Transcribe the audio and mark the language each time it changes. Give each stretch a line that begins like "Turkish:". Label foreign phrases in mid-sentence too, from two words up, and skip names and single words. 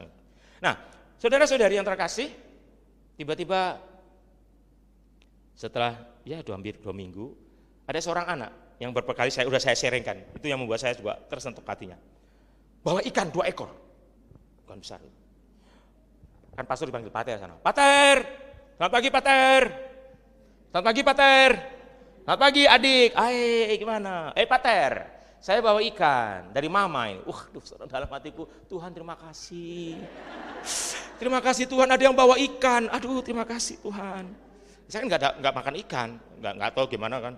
Indonesian: Nah, saudara-saudari yang terkasih, tiba-tiba setelah ya hampir 2 minggu, ada seorang anak yang berkali saya sharingkan, itu yang membuat saya juga tersentuh hatinya, bawa ikan 2 ekor. Bukan besar. Kan pastor dipanggil Pater sana. Pater, selamat pagi Pater. Selamat pagi Pater. Selamat pagi adik. Gimana? Pater, saya bawa ikan dari mama ini. Dalam hatiku, Tuhan terima kasih. Terima kasih Tuhan ada yang bawa ikan. Aduh terima kasih Tuhan. Saya kan nggak makan ikan, nggak tahu gimana kan.